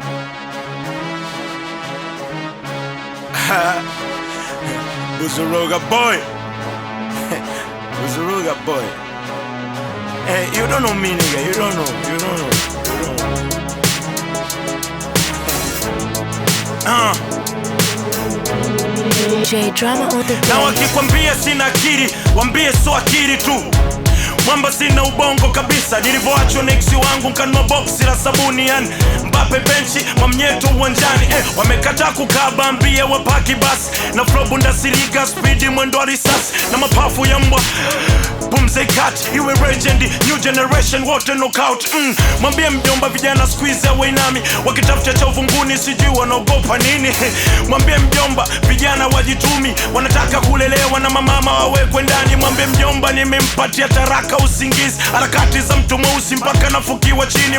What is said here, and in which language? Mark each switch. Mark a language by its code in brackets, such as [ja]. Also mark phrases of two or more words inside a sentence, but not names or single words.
[en] Buzuruga boy. Buzuruga boy. Hey, you don't know me, nigga. You don't know. You don't know. You don't know. Uh. J Drama on the Na beat. [sw] wakikwambia sina akili, wambie so akili tu. Mwamba sina ubongo kabisa. Nilivyoachwa na ex wangu, nkanunua boksi la sabuni, yani Mbappe benchi, Mwamnyeto uwanjani. Eh, wamekataa kukaba, ambie wapaki basi. Na flow Bundesliga, speed mwendo wa risasi. Na mapafu ya mbwa. Pumzi cut, iwe legend, [en] new generation, [sw] wote knockout. Mm. Mwambie mjomba vijana siku hizi hawainami, wakitafuta cha uvunguni sijui wanaogopa nini. Mwambie mjomba vijana wajitumi, wanataka kulelewa na mamama wawekwe ndani. Mwambie mjomba nimempatia taraka usingizi, harakati za mtu mweusi mpaka nafukiwa chini.